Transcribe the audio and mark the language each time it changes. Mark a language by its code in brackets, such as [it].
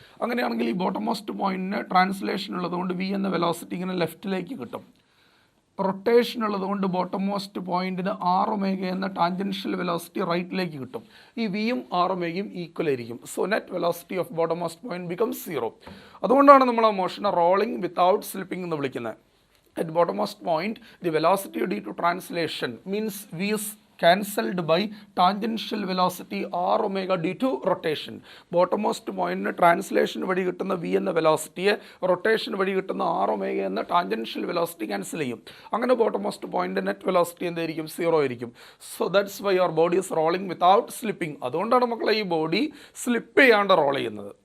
[ml] അങ്ങനെയാണെങ്കിൽ ഈ bottom most പോയിന്റിന് ട്രാൻസ്ലേഷൻ ഉള്ളതുകൊണ്ട് വി എന്ന വെലോസിറ്റി ഇങ്ങനെ ലെഫ്റ്റിലേക്ക് കിട്ടും. റൊട്ടേഷൻ ഉള്ളതുകൊണ്ട് ബോട്ടം മോസ്റ്റ് പോയിന്റിന് ആർ ഒമേഗ എന്ന ടാൻജൻഷ്യൽ വെലോസിറ്റി റൈറ്റിലേക്ക് കിട്ടും. ഈ വിയും ആർ ഒമേഗയും ഈക്വൽ ആയിരിക്കും. [en] So net velocity of bottom most point becomes 0. [ml] അതുകൊണ്ടാണ് നമ്മൾ ആ മോഷനെ റോളിംഗ് വിത്തൗട്ട് സ്ലിപ്പിംഗ് എന്ന് വിളിക്കുന്നത്. [en] At bottommost point, the velocity due to translation means v is cancelled by tangential velocity r omega due to rotation. [ml] Bottommost point translation വഴി കിട്ടുന്ന v എന്ന വെലോസിറ്റിയെ rotation വഴി കിട്ടുന്ന r omega എന്ന ടാൻജൻഷ്യൽ വെലോസിറ്റി ക്യാൻസൽ ചെയ്യും. അങ്ങനെ ബോട്ടമോസ്റ്റ് പോയിന്റ് നെറ്റ് വെലോസിറ്റി എന്തായിരിക്കും? 0 ആയിരിക്കും. [en] So that's why your body is rolling without slipping. [ml] അതുകൊണ്ടാണ് മക്കളെ ഈ ബോഡി സ്ലിപ്പ് ചെയ്യാണ്ട് റോൾ ചെയ്യുന്നത്.